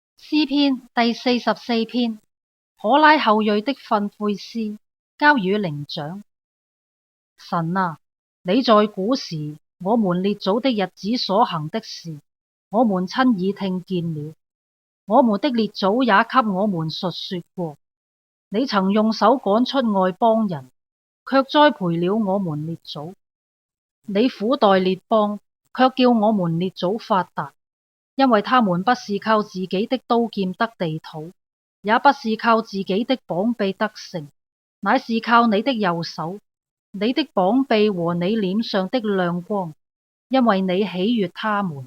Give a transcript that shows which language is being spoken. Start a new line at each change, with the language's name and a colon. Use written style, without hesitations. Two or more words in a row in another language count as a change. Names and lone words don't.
Chinese: 詩篇第44篇，可拉後裔的訓誨詩，交與伶長。神啊，你在古時我們列祖的日子所行的事，我們親耳聽見了。我們的列祖也給我們述說過。你曾用手趕出外邦人，卻栽培了我們列祖。你苦待列邦，卻叫我們列祖發達，因為他們不是靠自己的刀劍得地土，也不是靠自己的膀臂得勝，乃是靠你的右手，你的膀臂和你臉上的亮光，因為你喜悅他們。